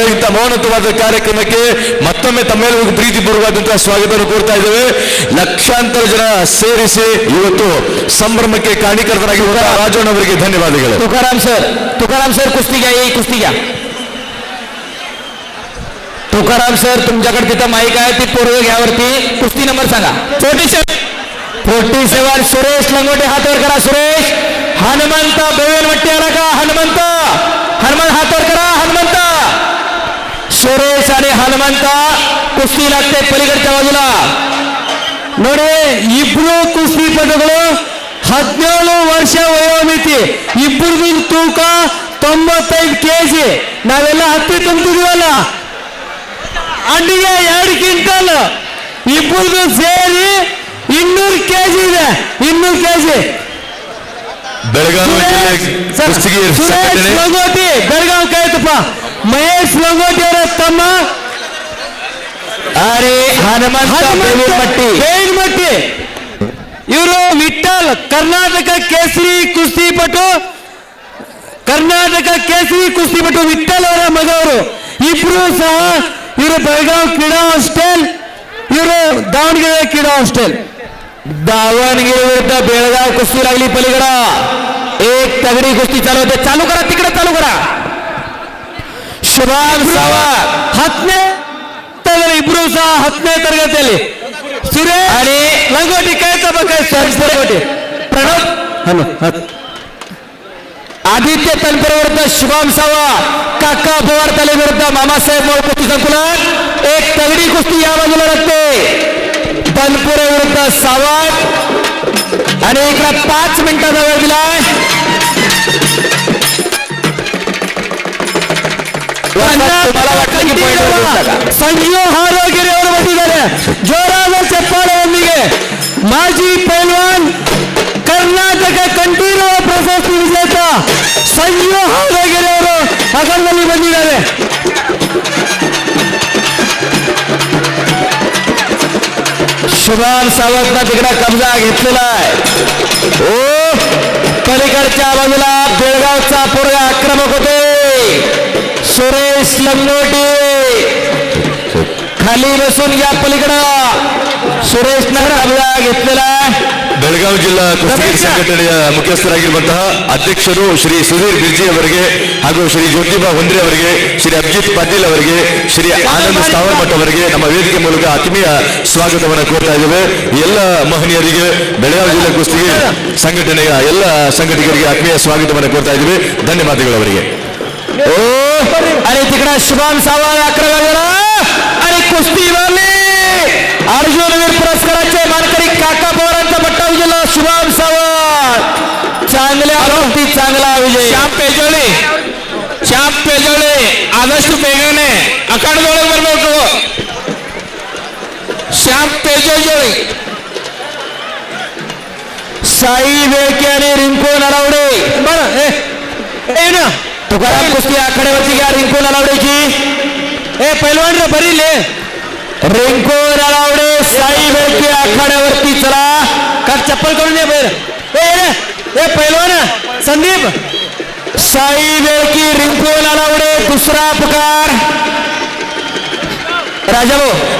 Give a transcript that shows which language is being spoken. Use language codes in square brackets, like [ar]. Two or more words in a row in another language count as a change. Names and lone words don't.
[kn] ಇಂಥ ಮೌನತವಾದ ಕಾರ್ಯಕ್ರಮಕ್ಕೆ ಮತ್ತೊಮ್ಮೆ ತಮ್ಮೆಲ್ಲರಿಗೂ ಪ್ರೀತಿಪೂರ್ವಕವಾದಂತಹ ಸ್ವಾಗತವನ್ನು ಕೋರ್ತಾ ಇದ್ದೇವೆ. ಲಕ್ಷಾಂತರ ಜನ ಸೇರಿಸಿ ಇವತ್ತು ಸಂಭ್ರಮಕ್ಕೆ ಕಾರಣೀಕರ್ತರಾಗಿರುವಂತಹ ರಾಜಣ್ಣ ಅವರಿಗೆ ಧನ್ಯವಾದಗಳು. [mr] तुकाराम सर कुस्ती घ्या, ही कुस्ती घ्या. तुकाराम सर तुमच्याकडे तिथं माईक आहे, ती पोरं घ्यावरती. कुस्ती नंबर सांगा. 47 सुरेश लंगोटे, हात वर करा. सुरेश. हनुमंत बेवेलवट्टी आला का? हनुमंत हात वर करा. हनुमंत. सुरेश आणि हनुमंत कुस्ती लागते पलीकडच्या बाजूला. [kn] ನೋಡಿ, ಇಬ್ರು ಕುಸ್ತಿಪಟುಗಳು 17 ವರ್ಷ ವಯೋಮಿತಿ, ಇಬ್ಬರದು ತೂಕ 95 kg. ನಾವೆಲ್ಲ ಹತ್ತಿ ತುಂಬ್ತಿದೀವಲ್ಲ, ಅಂಡಿಗೆ 2 ಕ್ವಿಂಟಲ್, ಇಬ್ಬರದು ಸೇರಿ 200 kg ಇದೆ. 200 kg. ಬೆಳಗಾವಿ ಜಿಲ್ಲೆ ಕುಸ್ತಿಗೆ ಸುರೇಶ್ ಸಂಘಟನೆ ಲಂಗೋಟಿ ಬೆಳಗಾವಿ ಕಾಯ್ತಪ್ಪ. ಮಹೇಶ್ ಲಂಗೋಟಿ ಅವರ ತಮ್ಮ [mr] अरे हनुमंत बेवेलवट्टी. [kn] ಬೇವಿನಮಟ್ಟಿ. ಇವರು ವಿಠಲ್, ಕರ್ನಾಟಕ ಕೇಸರಿ ಕುಸ್ತಿಪಟು, ಕರ್ನಾಟಕ ಕೇಸರಿ ಕುಸ್ತಿಪಟು ವಿಠಲ್ ಅವರ ಮಗವರು. ಇಬ್ರು ಸಹ ಇವರು ಬೆಳಗಾವಿ ಕ್ರೀಡಾ ಹಾಸ್ಟೆಲ್, ಇವರು ದಾವಣಗೆರೆ ಕ್ರೀಡಾ ಹಾಸ್ಟೆಲ್. [mr] दावणगिरी विरुद्ध बेळगाव कुस्ती लागली पलीकडं. एक तगडी कुस्ती चालू होते. चालू करा, तिकडे चालू करा. शुभम सावंत [kn] 10ನೇ ಇಬ್ರು ಸಹ 10ನೇ ತರಗತಿಯಲ್ಲಿ. ಸುರೇಶ್ [mr] आणि [kn] ಲಂಗೋಟಿ ಕಾಯ್ತಪ್ಪ ಲಂಗೋಟಿ. [mr] प्रणव आदित्य तनपुरे विरुद्ध शुभम सावंत, काका बोवारताले विरुद्ध मामासाहेब मोळ कुस्ती संकुलन. एक तगडी कुस्ती या बाजूला लागते. तनपुरे विरुद्ध सावंत आणि इकडे 5 मिनिटाचा वेळ दिलाय. तुम्हाला वाटतं की point वर दिसला का? [kn] ಸಂಜೀವ್ ಹಾರೋಗಿರಿ ಅವರು ಬಂದಿದ್ದಾರೆ. ಜೋರಾದ ಚಪ್ಪಾಳೆಯೊಂದಿಗೆ ಮಾಜಿ ಪೈಲ್ವಾನ್, ಕರ್ನಾಟಕ ಕಂಠೀರವ ಪ್ರಶಸ್ತಿ ವಿಜೇತ ಸಂಜೀವ್ ಹಾರೋಗಿರಿ ಅವರು ಅಗಲದಲ್ಲಿ ಬಂದಿದ್ದಾರೆ. [mr] शुभम सावंतनं तिकडे कब्जा घेतलेला आहे. ओ पलीकडच्या बाजूला बेळगावचा पोरगा आक्रमक होते. सुरेश लंगोटी खाली बसून या पलीकडं सुरेशनं कब्जा घेतलेला आहे. [kn] ಬೆಳಗಾವಿ ಜಿಲ್ಲಾ ಕುಸ್ತಿ ಸಂಘಟನೆಯ ಮುಖ್ಯಸ್ಥರಾಗಿರುವಂತಹ ಅಧ್ಯಕ್ಷರು ಶ್ರೀ ಸುಧೀರ್ ಬಿರ್ಜಿ ಅವರಿಗೆ ಹಾಗೂ ಶ್ರೀ ಜ್ಯೋತಿಬಾ ಹೊಂದ್ರೆ ಅವರಿಗೆ, ಶ್ರೀ ಅಭಿಜಿತ್ ಪಾಟೀಲ್ ಅವರಿಗೆ, ಶ್ರೀ ಆನಂದ್ ಸ್ಥಾವರ್ಮಠ್ ಅವರಿಗೆ ನಮ್ಮ ವೇದಿಕೆ ಮೂಲಕ ಆತ್ಮೀಯ ಸ್ವಾಗತವನ್ನು ಕೋರ್ತಾ ಇದ್ದೇವೆ. ಎಲ್ಲ ಮಹನೀಯರಿಗೆ, ಬೆಳಗಾವಿ ಜಿಲ್ಲಾ ಕುಸ್ತಿ ಸಂಘಟನೆಯ ಎಲ್ಲ ಸಂಘಟಕರಿಗೆ ಆತ್ಮೀಯ ಸ್ವಾಗತವನ್ನು ಕೋರ್ತಾ ಇದ್ದೇವೆ. ಧನ್ಯವಾದಗಳು ಅವರಿಗೆ. [mr] ओ आणि तिकडे शुभम सावंत आक्रमक आणि कुस्तीवाले अर्जुनवीर पुरस्काराचे मानकरी काका पवारांचा पट्टा विजयला शुभम सावंत. चांगल्या कुस्ती, चांगला विजय. [kn] ಶ್ಯಾಮ್ ಪೇಜೋಳಿ ಆದಷ್ಟು ಬೇಗನೆ ಅಖಾಡದೊಳಗೆ ಬರಬೇಕು. ಶ್ಯಾಮ್ ಪೇಜೋಳಿ, [mr] साई बेळके आणि रिंकू नलावडे. [kn] ಏನು [mr] तुकाराम कुस्ती आखाड्यावरती घ्या. रिंकू नलावडेची. [kn] ಪೈಲ್ವಾನ್ರ ಬರೀಲಿ. [mr] रिंकू नलावडे, साई बेळके आखाड्यावरती चला. काक चप्पल करून ये बाहेर. ए पैलवान संदीप. साई बेळकी, रिंकू नलावडे, दुसरा पुकार. राजाभाऊ